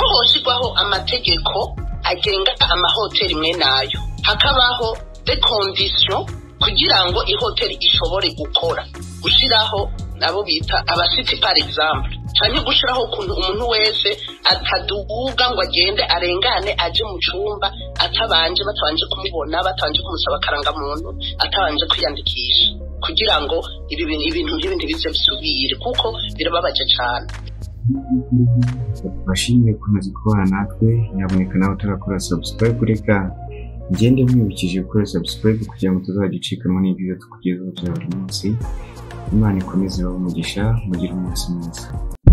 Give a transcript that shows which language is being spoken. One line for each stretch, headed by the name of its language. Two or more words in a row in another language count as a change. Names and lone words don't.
Rundi: hoshirwaho amategeko agenga amahoteli mwe nayo, hakabaho
French: des conditions
Rundi: kugira ngo ihoteli ishobore gukora, gushiraho nabo bita abasiti
French: par exemple,
Rundi: cyane gushiraho ukuntu umuntu wese ataduga ngo agende arengane aje mu cyumba batabanje kumubona, batabanje kumusaba karanga muntu, atabanje kwiyandikisha, kugira ngo ibintu nk'ibindi bize bisubire, kuko birababaje cyane.
Kinyarwanda: Bashimye kumaze kubana natwe, nyaboneka nawe utarakora subscribe, reka ngende mwibukije gukora subscribe kugira ngo tuzagicikamo n'ibyo tukugezaho bya buri munsi. Imana ikomeze ibahe umugisha, mugire umunsi mwiza.